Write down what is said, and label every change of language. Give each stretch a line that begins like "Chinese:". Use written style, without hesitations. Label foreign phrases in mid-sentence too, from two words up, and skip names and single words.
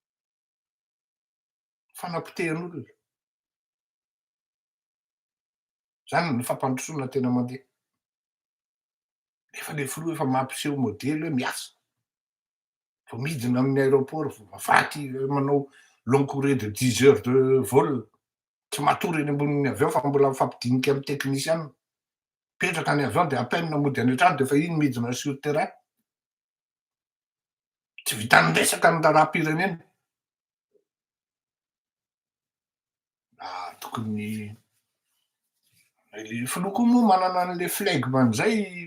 Malagasy: Fanapitehan'olona. Zany ny fampandrosoana tena mandeha. Efa le filoha efa mampiseho modely hoe miasa. Vao midina amin'ny aéroport vao mafaty manao
French: long courrier de 10 heures de vol.
Malagasy: Tsy matory eny ambonin'ny avion fa mbola mifampidinika amin'ny teknisiana. Mipetraka any avion de
French: à peine
Malagasy: mody any an-trano de efa iny midina
French: sur terrain.
Malagasy: Tsy vitan'ny resaka ny raharaham-pirenena. Tokony le filoha koa moa manana an'le flegma am'zay.